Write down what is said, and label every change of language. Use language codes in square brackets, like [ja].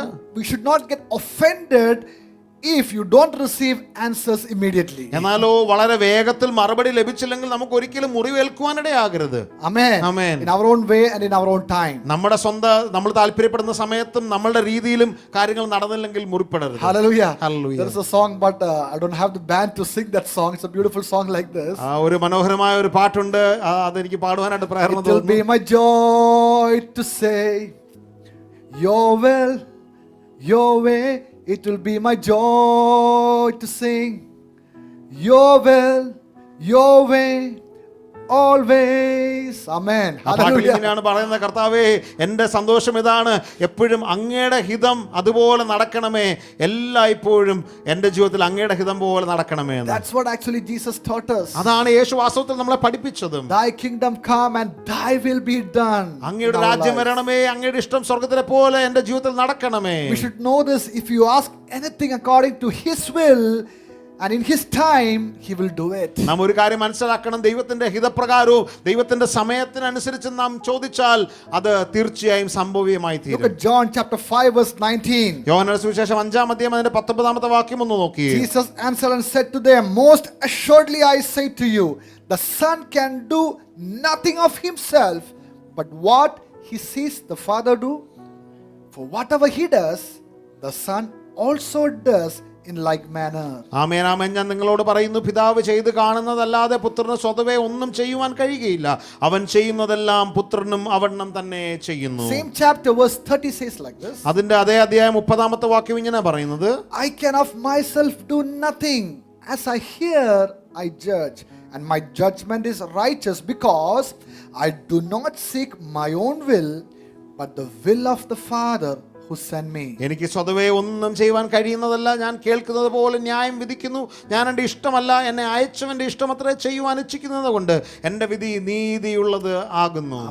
[en] But we should not get offended if you don't receive answers immediately. [ml] എന്നാലോ വളരെ വേഗത്തിൽ മറുപടി ലഭിച്ചില്ലെങ്കിൽ നമുക്ക് ഒരിക്കലും മുറിവേൽക്കുവാനിടയാകരുത്. [en] Amen. Amen. In our own way and in our own time. [ml] നമ്മൾ താല്പര്യപ്പെടുന്ന സമയത്തും നമ്മളുടെ രീതിയിലും കാര്യങ്ങൾ നടന്നില്ലെങ്കിൽ മുറിപ്പെടരുത്. [en] Hallelujah. Hallelujah. There is a song, but I don't have the band to sing that song. It's a beautiful song like this. [ml] ഒരു മനോഹരമായ ഒരു പാട്ടുണ്ട്, അതെനിക്ക് പാടുവാനായിട്ട് പ്രേരണ [en] It will be [ml] തോന്നുന്നു. [en] my joy to say, your will, your way. It will be my joy to sing, your will, your way, always. Amen. [ml] ആ പാട്ടിൽ ഇങ്ങനെയാണ് പറയുന്നത്, കർത്താവേ എന്റെ സന്തോഷം ഇതാണ്, എപ്പോഴും അങ്ങയുടെ ഹിതം അതുപോലെ നടക്കണമേ, എല്ലായ്പ്പോഴും എന്റെ ജീവിതത്തിൽ അങ്ങയുടെ ഹിതം പോലെ നടക്കണമേ എന്ന്. [en] That's what actually Jesus taught us. [ml] അതാണ് യേശു വാസ്തവത്തിൽ നമ്മളെ പഠിപ്പിച്ചതും. [en] Thy kingdom come and thy will be done. [ml] അങ്ങയുടെ [en] in our [ml] രാജ്യം [en] lives. [ml] വരണമേ, അങ്ങയുടെ ഇഷ്ടം സ്വർഗ്ഗത്തിലെ പോലെ എന്റെ ജീവിതത്തിൽ നടക്കണമേ. [en] We should know this. If you ask anything according to his will and in His time He will do it. [ml] നാം ഒരു കാര്യം മനസ്സിലാക്കണം, ദൈവത്തിന്റെ ഹിതപ്രകാരവും ദൈവത്തിന്റെ സമയത്തിനനുസരിച്ച് നാം ചോദിച്ചാൽ അത് തീർച്ചയായും സംഭവ്യമായി [en] Look [ml] തീരും. [en] at John chapter 5 verse 19. [ml] യോഹന്നാന്റെ സുവിശേഷം 5-ാം അധ്യായം അതിന്റെ 19-ാമത്തെ വാക്യം ഒന്ന് നോക്കിയേ. [en] Jesus answered and said to them, most assuredly I say to you, the Son can do nothing of himself, but what he sees the Father do. For whatever he does, the Son also does in like manner. [ml] ആമേൻ ആമേൻ. ഞാൻ നിങ്ങളോട് പറയുന്നു, പിതാവ് ചെയ്ത് കാണുന്നതല്ലാതെ പുത്രന് സ്വതവേ ഒന്നും ചെയ്യുവാൻ കഴിയുകയില്ല. അവൻ ചെയ്യുന്നതെല്ലാം പുത്രനും അവണ്ണം തന്നെ ചെയ്യുന്നു. [en] Same chapter verse 30 says like this. [ml] അതിന്റെ അതേ അധ്യായം 30-ാമത്തെ വാക്യം ഇങ്ങനെ പറയുന്നത്, [en] I can of myself do nothing. As I hear, I judge, and my judgment is righteous, because I do not seek my own will, but the will of the Father who sent me. [ml] എനിക്ക് സ്വതവേ ഒന്നും ചെയ്യുവാൻ കഴിയുന്നതല്ല. ഞാൻ കേൾക്കുന്നത് പോലെ ന്യായം വിധിക്കുന്നു. ഞാൻ എൻ്റെ ഇഷ്ടമല്ല, എന്നെ അയച്ചവന്റെ ഇഷ്ടമത്രേ ചെയ്യുവാൻ ഇച്ഛിക്കുന്നത് കൊണ്ട് എൻ്റെ വിധി നീതിയുള്ളത് ആകുന്നു.